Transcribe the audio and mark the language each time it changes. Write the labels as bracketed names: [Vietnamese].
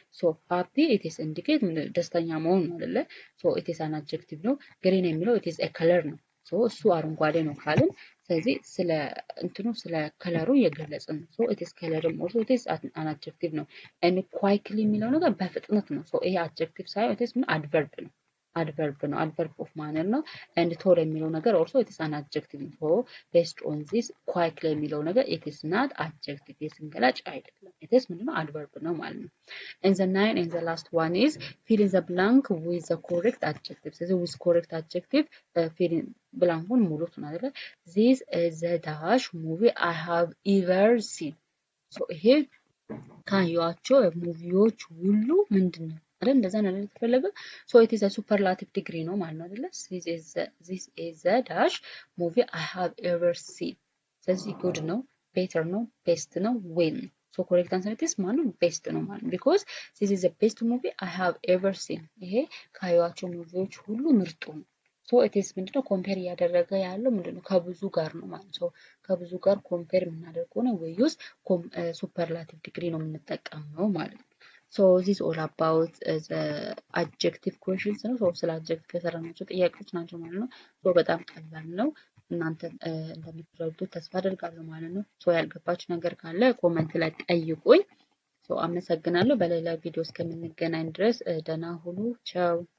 [Amharic] ሶ ሃፒ ኢትስ ኢንዲኬት ደስተኛ መሆን ነው አይደለ? ሶ ኢትስ አን አድጀክቲቭ ነው። ግሪን የሚለው ኢትስ ኤ ከለር ነው። ሶ እሱ አረንጓዴ ነው ካልን ስለዚህ ስለ እንትኑ ስለ ከለሩ እየገለጽን ነው። ሶ ኢትስ ከለርም ኦልሶ ኢትስ አን አድጀክቲቭ ነው። and ኳይክሊ የሚለው ነገር በፍጥነት ነው። ሶ ይሄ አድጀክቲቭ ሳይሆን ኢትስ ምን አድቨርብ ነው። አድቨርብ ነው። አድቨርብ ኦፍ ማነር ነው። and ቶል የሚለው ነገር ኦልሶ ኢትስ አን አድጀክቲቭ ነው። ሶ ቤስድ ኦን ዚስ ኳይክሊ የሚለው ነገር ኢትስ ናት አድጀክቲቭ፣ የስም ገላጭ አይደለም። ኢትስ ምንድነው? አድቨርብ ነው ማለት ነው። [English] and the nine and the last one is fill in the blank with the correct adjective. [Amharic] ስለዚህ with correct adjective fill in ብላንኩን ሙሉት ነው አይደል? [English] this is the dash movie I have ever seen. [Amharic] ሶ ይሄ ካዩዋቸው ሙቪዎች ሁሉ ምንድነው አይደል? እንደዛ ነው የተፈለገው። ሶ ኢት ኢዝ አ ሱፐርላቲቭ ዲግሪ ነው ማለት ነው አይደል? [English] this is the dash movie I have ever seen. [Amharic] ስለዚህ ጉድ ነው፣ ቤተር ነው፣ ቤስት ነው፣ ዌል ነው። ሶ ኮሬክት አንሰር ኢትስ ማለት ነው ቤስት ነው ማለት ነው። ቢኮዝ [English] this is the best movie I have ever seen. [Amharic] ይሄ ካዩዋቸው ሙቪዎች ሁሉ ምርጡ ነው። ሶ ኢትስ ምንድነው? ኮምፔር እያደረገ ያለው ምንድነው? ከብዙ ጋር ነው ማለት ነው። ከብዙ ጋር ኮምፔር የምናደርግ ከሆነ ወይ ዩዝ ሱፐርላቲቭ ዲግሪ ነው የምንጠቀመው ማለት ነው። ሶ ዚስ ኦል አባውት አድጀክቲቭ ኩዌሽንስ ነው። ሶ ስለ አድጀክቲቭ የሰራናቸው ጥያቄዎች ናቸው ማለት ነው። ሶ በጣም ቀላል ነው። እናንተ እንደምትረዱት ተስፋ አደርጋለሁ ማለት ነው። ሶ ያልገባችሁ ነገር ካለ ኮመንት ላይ ጠይቁኝ። ሶ አመሰግናለሁ። በሌላ ቪዲዮ እስከምንገናኝ ድረስ ደህና ሁኑ። ቻው